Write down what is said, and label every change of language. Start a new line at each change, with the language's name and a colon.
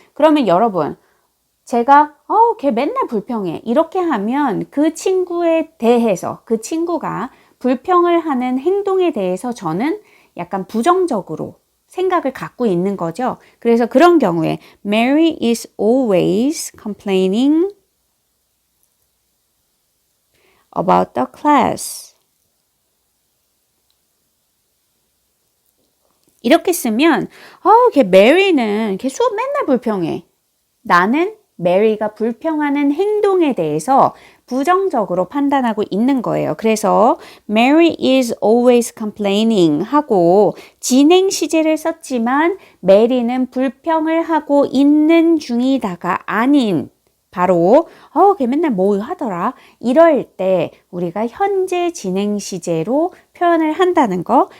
Korean: 그러면 여러분 제가 걔 맨날 불평해 이렇게 하면 그 친구에 대해서 그 친구가 불평을 하는 행동에 대해서 저는 약간 부정적으로 생각을 갖고 있는 거죠. 그래서 그런 경우에
English: Mary is always complaining about the class.
Korean: 이렇게 쓰면 걔 메리는 걔 수업 맨날 불평해. 나는 메리가 불평하는 행동에 대해서 부정적으로 판단하고 있는 거예요. 그래서
English: Mary is always complaining
Korean: 하고 진행 시제를 썼지만 메리는 불평을 하고 있는 중이다가 아닌 바로 걔 맨날 뭐 하더라 이럴 때 우리가 현재 진행 시제로 표현을 한다는 거.